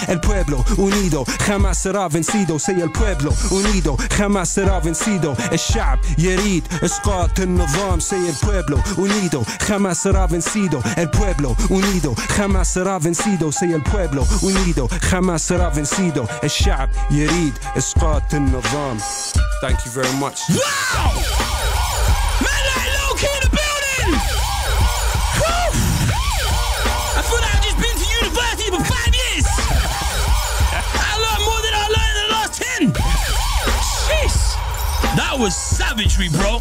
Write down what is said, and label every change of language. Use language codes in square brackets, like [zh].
[es] El pueblo unido jamás será vencido. Say el pueblo unido jamás será vencido. [ar] الشعب يريد إسقاط النظام. [es] Say el pueblo unido jamás será vencido. El pueblo unido jamás será vencido. Say el pueblo unido jamás será vencido. [ar] الشعب يريد إسقاط النظام. [en] Thank you very much. Wow! Man like Lowkey in the building! Woo! I feel like I've just been to university for 5 years! I learned more than I learned in the last 10! Jeez! That was savagery, bro.